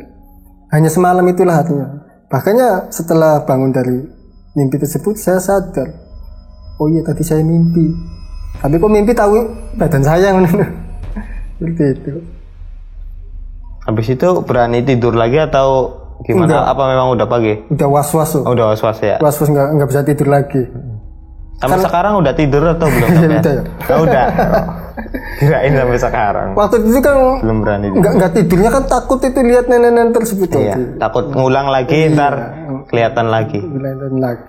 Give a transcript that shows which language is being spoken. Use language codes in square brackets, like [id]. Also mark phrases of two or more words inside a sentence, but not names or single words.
[id] Hanya semalam itulah artinya. Bahkan setelah bangun dari mimpi tersebut saya sadar, oh iya tadi saya mimpi. Tapi kok mimpi tahu badan saya seperti itu. Habis itu berani tidur lagi atau gimana? Enggak. Apa memang udah pagi? Udah was-was. Oh, udah was-was ya. Was-was enggak bisa tidur lagi. Sampai sekarang udah tidur atau belum? Udah ya. Oh, udah. Kirain sampai sekarang. Waktu itu kan belum berani. Enggak tidurnya kan takut itu lihat nenek-nenek tersebut. Iya, takut ngulang lagi ntar kelihatan lagi. Kelihatan lagi.